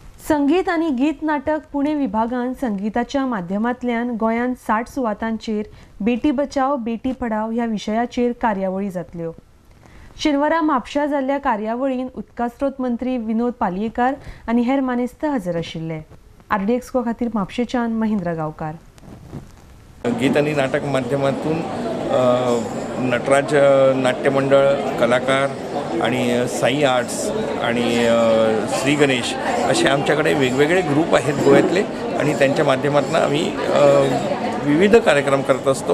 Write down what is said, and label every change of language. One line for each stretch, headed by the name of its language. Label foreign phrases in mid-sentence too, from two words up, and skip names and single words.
Konkani: संगीत आणि गीत नाटक पुणे विभागान संगीताच्या माध्यमांतल्यान गोंयांत 60 सुवातांचेर
Hindi: बेटी बचाव बेटी पढाव
Konkani: ह्या विशयाचेर कार्यावळी जातल्यो। शेनवारा म्हापशा जाल्ल्या कार्यावळीन उदका स्रोत मंत्री विनोद पालयेकार आनी हेर मानेस्त हजर आशिल्ले। आरडी एक्सको खातीर म्हापशेच्यान महेंद्र गांवकार।
Marathi: गीत आणि नाटक माध्यमातून नटराज नाट्य मंडळ, कलाकार आणि साई आर्ट्स आणि श्री गणेश असे आमच्याकडे वेगवेगळे ग्रुप आहेत गोव्यातले आणि त्यांच्या माध्यमातून आम्ही विविध कार्यक्रम करत असतो।